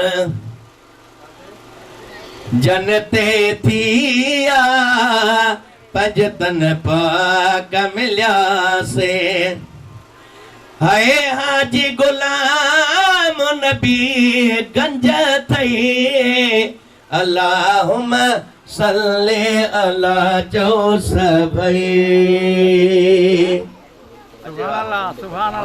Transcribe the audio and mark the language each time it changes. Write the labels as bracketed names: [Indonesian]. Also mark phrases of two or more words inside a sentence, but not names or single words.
[Sindhi] जन्नते थिया पंज तन पाक मिलियासे है हाजी गुलाम नबी गंज थई [Arabic] اللهم صل على [Sindhi] चओ सभई।